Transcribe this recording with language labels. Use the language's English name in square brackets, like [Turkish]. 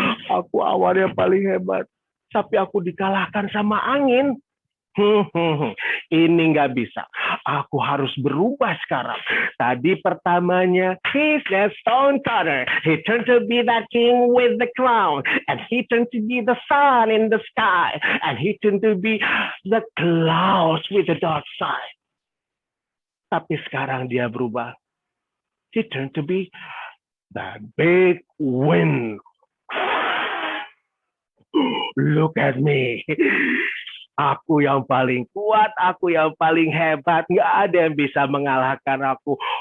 [Indonesian] Aku awan yang paling hebat. Tapi aku dikalahkan sama angin. Ini nggak bisa. Aku harus berubah sekarang. Tadi pertamanya, [English] he's the stone cutter. He turned to be that king with the crown. And he turned to be the sun in the sky. And he turned to be the clouds with the dark side. [Indonesian] Tapi sekarang dia berubah. [English] He turned to be the big wind. Look at me. [Indonesian] Aku yang paling kuat, aku yang paling hebat. Nggak ada yang bisa mengalahkan aku.